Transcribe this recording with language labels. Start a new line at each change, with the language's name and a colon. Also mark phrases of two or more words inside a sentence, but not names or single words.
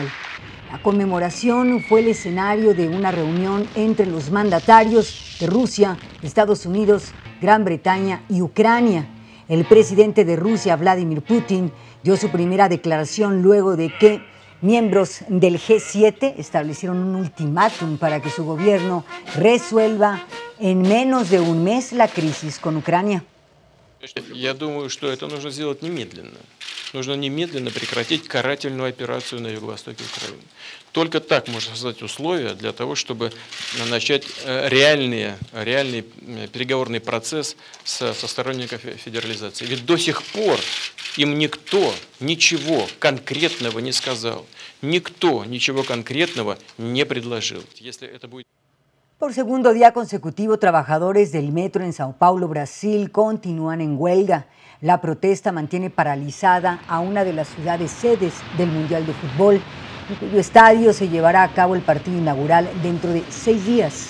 Spanish: La conmemoración fue el escenario de una reunión entre los mandatarios de Rusia, Estados Unidos, Gran Bretaña y Ucrania. El presidente de Rusia, Vladimir Putin, dio su primera declaración luego de que miembros del G7 establecieron un ultimátum para que su gobierno resuelva en menos de un mes la crisis con Ucrania.
Russian: Я думаю, что это нужно сделать немедленно. Нужно немедленно прекратить карательную операцию на юго-востоке Украины. Только так можно создать условия для того, чтобы начать реальный переговорный процесс со сторонниками федерализации. Ведь до сих пор им никто ничего конкретного не сказал. Никто ничего конкретного не предложил. Если это будет...
Spanish: Por segundo día consecutivo, trabajadores del metro en Sao Paulo, Brasil, continúan en huelga. La protesta mantiene paralizada a una de las ciudades sedes del Mundial de Fútbol, en cuyo estadio se llevará a cabo el partido inaugural dentro de 6 días.